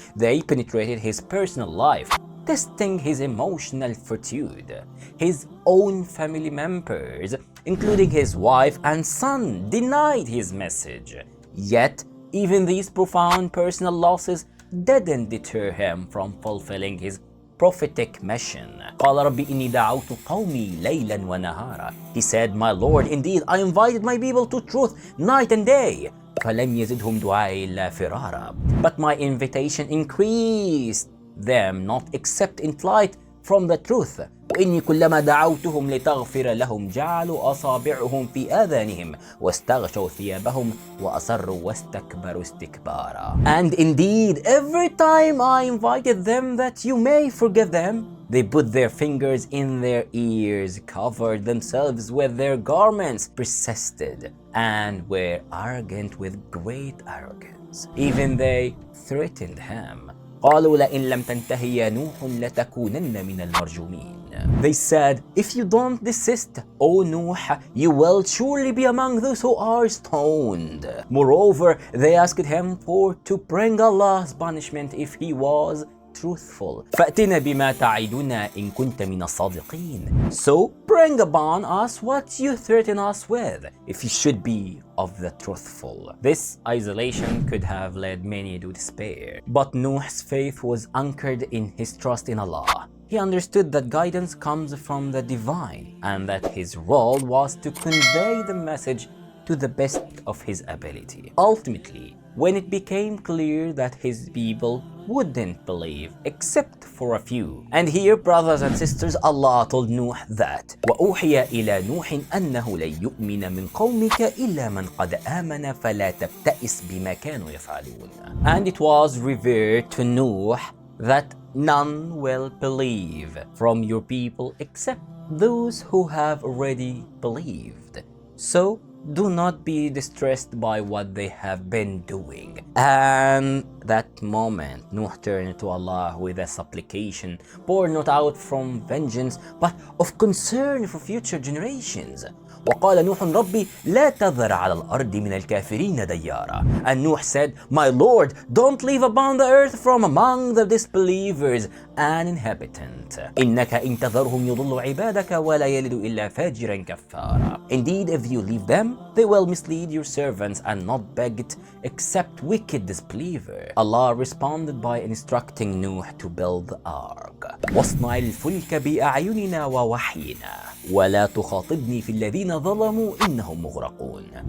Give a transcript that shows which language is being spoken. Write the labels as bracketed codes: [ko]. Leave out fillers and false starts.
[en] They penetrated his personal life, testing his emotional fortitude. His own family members, including his wife and son, denied his message. Yet, even these profound personal losses didn't deter him from fulfilling his prophetic mission. [ar] قال ربي إني دعوت قومي ليلا ونهارا. [en] He said, My Lord, indeed I invited my people to truth night and day. [ar] فلم يزدهم دعائي إلا فرارا. [en] But my invitation increased them not except in flight from the truth. [ar] وإني كلما دعوتهم لتغفر لهم جعلوا أصابعهم في آذانهم واستغشوا ثيابهم وأصروا واستكبروا استكبارا. [en] And indeed, every time I invited them that you may forgive them, they put their fingers in their ears, covered themselves with their garments, persisted, and were arrogant with great arrogance. Even they threatened him. [ar] قالوا لئن لم تنتهي يا نوح لتكونن من المرجومين. [en] They said, if you don't desist, O Nuh, you will surely be among those who are stoned. Moreover, they asked him to bring Allah's punishment if he was truthful. [ar] فأتنا بما تعدنا إن كنت من الصادقين. [en] So bring upon us what you threaten us with, if you should be of the truthful. This isolation could have led many to despair, but Nuh's faith was anchored in his trust in Allah. He understood that guidance comes from the divine and that his role was to convey the message to the best of his ability. Ultimately, when it became clear that his people wouldn't believe except for a few. And here, brothers and sisters, Allah told Nuh that [ar] وَأُوحِيَ إِلَى نُوحٍ أَنَّهُ لَن يُؤْمِنَ مِنْ قَوْمِكَ إِلَّا مَنْ قَدْ آمَنَ فَلَا تَبْتَئِسْ بِمَا كَانُوا يَفْعَلُونَ. [en] And it was revealed to Nuh that none will believe from your people except those who have already believed. So do not be distressed by what they have been doing. And that moment, Nuh turned to Allah with a supplication born not out from vengeance but of concern for future generations. [ar] وقال نوح ربي لا تذر على الأرض من الكافرين ديارا. [en] And Nuh said, My Lord, don't leave upon the earth from among the disbelievers an inhabitant. [ar] إنك إن تذرهم يضلوا عبادك ولا يلد إلا فاجرا كفارا. [en] Indeed, if you leave them, they will mislead your servants and not beg except wicked disbeliever. Allah responded by instructing Nuh to build the ark. [ar] واصنع الفلك بأعيننا ووحينا ولا تخاطبني في الذين ظلموا إنهم مغرقون.